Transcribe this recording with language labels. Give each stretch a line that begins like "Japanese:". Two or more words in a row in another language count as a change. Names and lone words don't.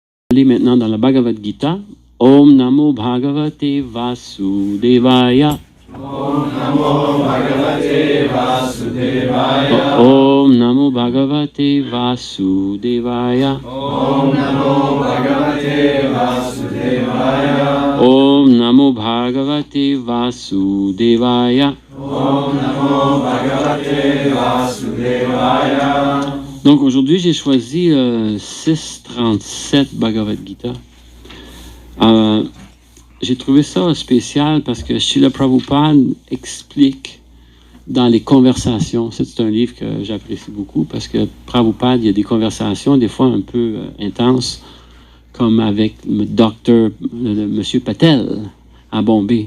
French: Aller maintenant dans la Bhagavad Gita.
Sanskrit: ॐ नमो भगवते वासुदेवाय. ॐ नमो भगवते वासुदेवाय. ॐ नमो भगवते वासुदेवाय. ॐ नमो भगवते वासुदेवाय. ॐ नमो भगवते वासुदेवाय. ॐ नमो भगवते वासुदेवाय.
French: Donc aujourd'hui, j'ai choisi 637 Bhagavad Gita. J'ai trouvé ça spécial parce que Srila Prabhupada explique dans les conversations. C'est un livre que j'apprécie beaucoup parce que Prabhupada, il y a des conversations des fois un peu intenses, comme avec le docteur, Monsieur Patel à Bombay.